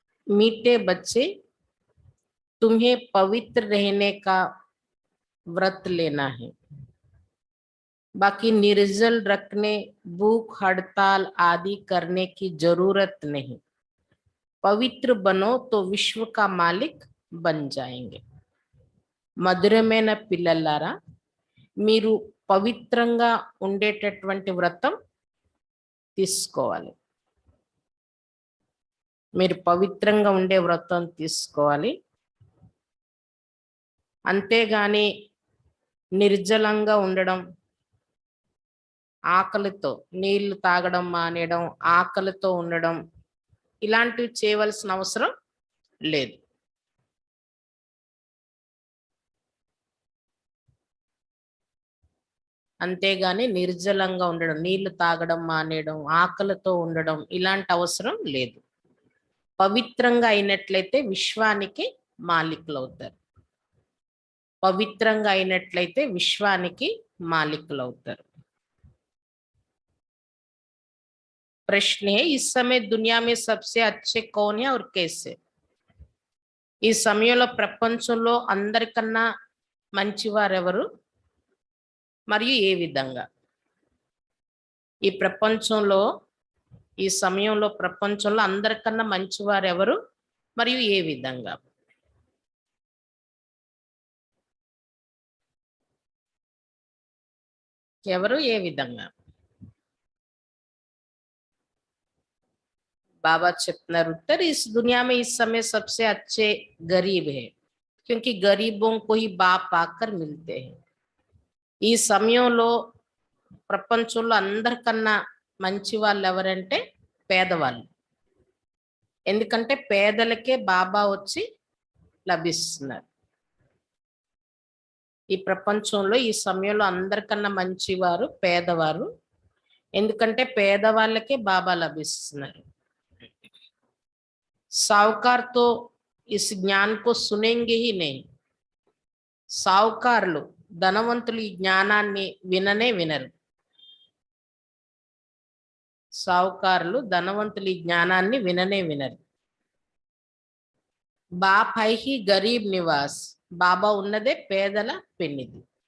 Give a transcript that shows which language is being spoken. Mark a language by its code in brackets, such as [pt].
[hi] मीठे बच्चे तुम्हें पवित्र रहने का व्रत लेना है, बाकी निर्जल रखने, भूख हड़ताल आदि करने की जरूरत नहीं। पवित्र बनो तो विश्व का मालिक बन जाएंगे। [te] మధురమైన పిల్లలారా, మీరు పవిత్రంగా ఉండేటటువంటి వ్రతం తీసుకోవాలి. మీరు పవిత్రంగా ఉండే వ్రతం తీసుకోవాలి. అంతేగాని నిర్జలంగా ఉండడం, ఆకలితో నీళ్లు తాగడం మానేయడం, ఆకలితో ఉండడం, ఇలాంటివి చేయవలసిన అవసరం లేదు. అంతేగాని నిర్జలంగా ఉండడం, నీళ్లు తాగడం మానేయడం, ఆకలితో ఉండడం ఇలాంటి అవసరం లేదు. పవిత్రంగా అయినట్లయితే విశ్వానికి మాలికులు అవుతారు. పవిత్రంగా అయినట్లయితే విశ్వానికి మాలికులు అవుతారు. [hi] प्रश्न है, इस समय दुनिया में सबसे अच्छे कौन है और कैसे? [te] ఈ సమయంలో ప్రపంచంలో అందరికన్నా మంచివారెవరు మరియు ఏ విధంగా? ఈ ప్రపంచంలో ఈ సమయంలో ప్రపంచంలో అందరికన్నా మంచివారెవరు మరియు ఏ విధంగా? ఎవరు ఏ విధంగా? [hi] बाबा [te] చెప్తున్నారు, [hi] उत्तर इस दुनिया में इस समय सबसे अच्छे गरीब है, क्योंकि गरीबों को ही बाप आकर मिलते हैं. [te] ఈ సమయంలో ప్రపంచంలో అందరికన్నా మంచి వాళ్ళు ఎవరంటే పేదవాళ్ళు. ఎందుకంటే పేదలకే బాబా వచ్చి లభిస్తున్నారు. ఈ ప్రపంచంలో ఈ సమయంలో అందరికన్నా మంచివారు పేదవారు. ఎందుకంటే పేదవాళ్ళకే బాబా లభిస్తున్నారు. [hi] साहूकार तो इस ज्ञान को सुनेंगे ही नहीं. [te] సాహుకారులు ధనవంతులు ఈ జ్ఞానాన్ని విననే వినరు. సాహుకారులు ధనవంతులు ఈ జ్ఞానాన్ని విననే వినరు. [hi] బాప్ హై హి గరీబ్ నివాస్, [te] బాబా ఉన్నదే పేదల పెన్నిది.